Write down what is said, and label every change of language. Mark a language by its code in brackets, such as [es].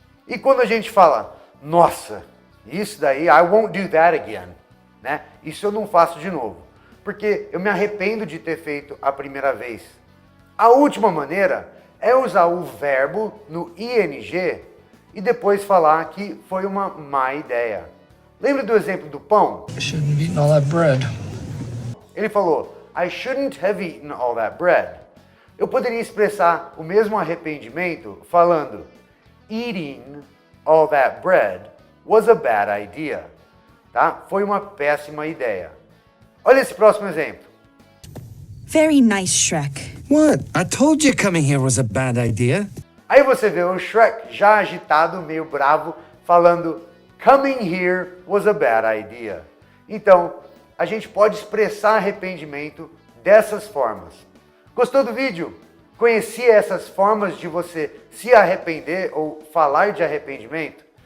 [pt] E quando a gente fala, nossa, isso daí, [en] I won't do that again, [pt] né? Isso eu não faço de novo, porque eu me arrependo de ter feito a primeira vez. A última maneira é usar o verbo no ing e depois falar que foi uma má ideia. Lembra do exemplo do pão? [en] I shouldn't have eaten all that bread. [pt] Ele falou, [en] I shouldn't have eaten all that bread. [pt] Eu poderia expressar o mesmo arrependimento falando, [en] eating all that bread was a bad idea. [pt] Tá? Foi uma péssima ideia. Olha esse próximo exemplo. [en] Very nice, Shrek. What? I told you coming here was a bad idea. [pt] Aí você vê o Shrek já agitado, meio bravo, falando, [en] coming here was a bad idea. [pt] Então, a gente pode expressar arrependimento dessas formas. Gostou do vídeo? Conhecia essas formas de você se arrepender ou falar de arrependimento?